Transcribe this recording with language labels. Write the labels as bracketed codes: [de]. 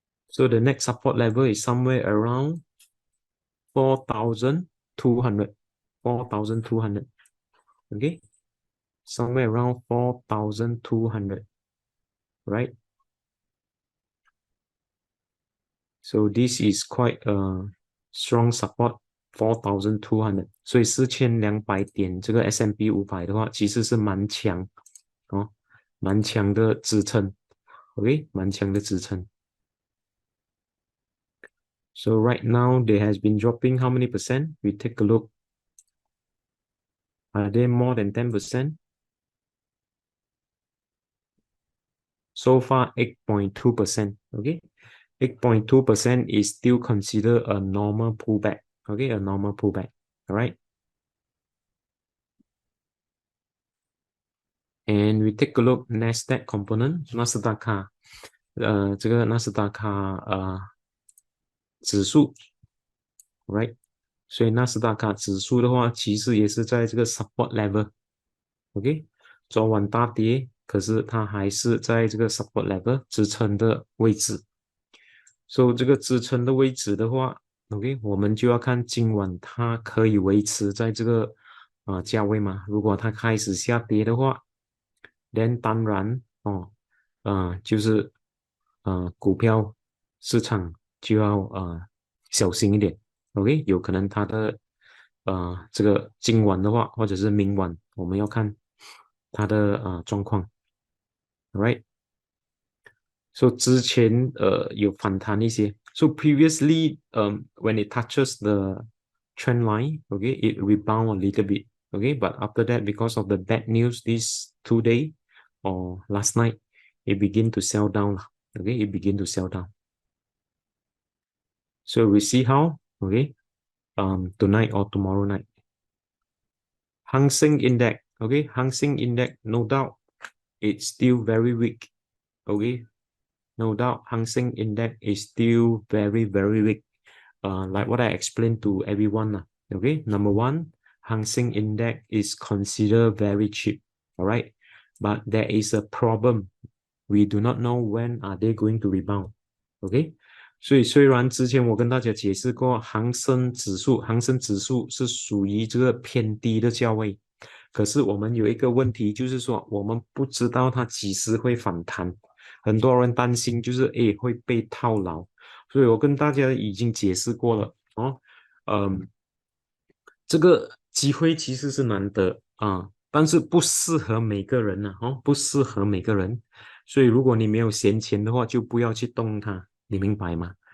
[en] So the next support level is somewhere around 4,200. 4,200. Okay, somewhere around 4,200, right? So this is quite a strong support, 4,200. [zh] 所以4200点这个 S&P 500的话，其实是蛮强哦，蛮强的支撑。 OK，蛮强的支撑。 [en] So right now they has been dropping how many percent? We take a look. Are they more than 10%? So far 8.2%. Okay, 8.2% is still considered a normal pullback. Okay, a normal pullback. All right. And we take a look Nasdaq component, [zh] 纳斯达克，这个纳斯达克指数 [en] ，right？ [zh] 所以纳斯达克指数的话，其实也是在这个 support level，OK？昨晚大跌，可是它还是在这个 support level 支撑的位置。所以这个支撑的位置的话，OK，我们就要看今晚它可以维持在这个价位吗？如果它开始下跌的话，then 当然就是股票市场就要小心一点，OK，有可能它的这个今晚的话，或者是明晚，我们要看它的状况，right？ So 之前有反弹一些。 [en] So previously, when it touches the trend line, okay, it rebound a little bit, okay, but after that, because of the bad news this 2 day or last night, it begin to sell down, okay, it begin to sell down. So we see how, okay, tonight or tomorrow night. Hang Seng Index, okay, Hang Seng Index, no doubt, it's still very weak, okay. No doubt, Hang Seng Index is still very, very weak. Like what I explained to everyone. Okay, number one, Hang Seng Index is considered very cheap. All right, but there is a problem. We do not know when are they going to rebound. [zh] OK，所以虽然之前我跟大家解释过，恒生指数是属于这个偏低的价位，可是我们有一个问题，就是说我们不知道它几时会反弹。很多人担心就是会被套牢，所以我跟大家已经解释过了哦，这个机会其实是难得但是不适合每个人不适合每个人，所以如果你没有闲钱的话，就不要去动它，你明白吗？